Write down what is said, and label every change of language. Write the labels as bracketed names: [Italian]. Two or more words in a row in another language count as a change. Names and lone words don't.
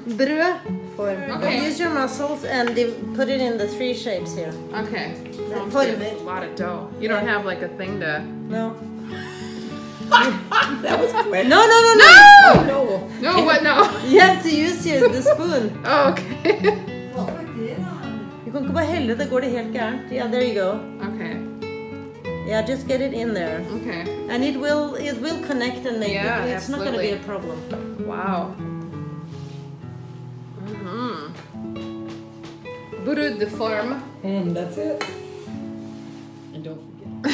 [Norwegian] Brødform. [English] Okay. Use your muscles and put it in the 3 shapes here. Okay. Sounds Form good. it. A lot of dough. You don't have like a thing to. No. That was quick. No. No. No, what? No. You have to use the spoon. Oh, okay. [Norwegian] Du kan ikke bare helle, det går det helt gærent. [English] Yeah, there you go. Okay. Yeah, just get it in there. Okay. And it will connect and make Yeah, it. It's not going to be a absolutely. problem. Wow. Brødform. That's it. And don't forget.